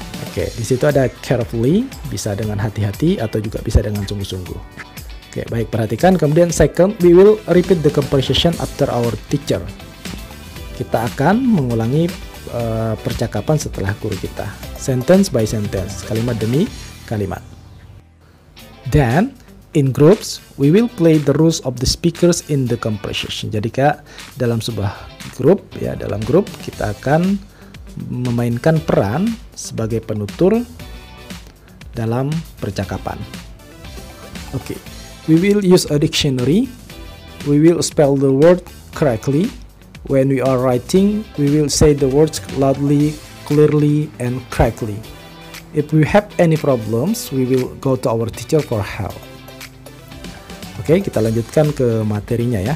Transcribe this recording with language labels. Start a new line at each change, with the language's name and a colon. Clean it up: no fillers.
Indonesian: Oke, di situ ada carefully, bisa dengan hati-hati atau juga bisa dengan sungguh-sungguh. Oke, baik, perhatikan. Kemudian
English: second, we will repeat the conversation after our teacher.
Indonesian: Kita akan mengulangi percakapan setelah guru kita.
English: Sentence by sentence,
Indonesian: kalimat demi kalimat.
English: Then, in groups, we will play the rules of the speakers in the conversation.
Indonesian: Jadi Kak, dalam sebuah grup, ya, dalam grup kita akan memainkan peran sebagai penutur dalam percakapan. Oke.
English: We will use a dictionary. We will spell the word correctly. When we are writing, we will say the words loudly, clearly, and correctly. If we have any problems, we will go to our teacher for help.
Indonesian: Oke, kita lanjutkan ke materinya ya.